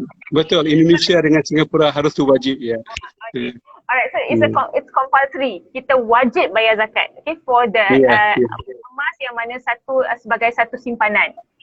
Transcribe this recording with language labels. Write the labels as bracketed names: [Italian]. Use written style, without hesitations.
[Malay] Betul, Indonesia dengan Singapura harus tu wajib, ya. [English] Alright, so it's compulsory. [Malay] Kita wajib bayar zakat, [English] okay, for the [Malay] emas yang mana sebagai satu simpanan.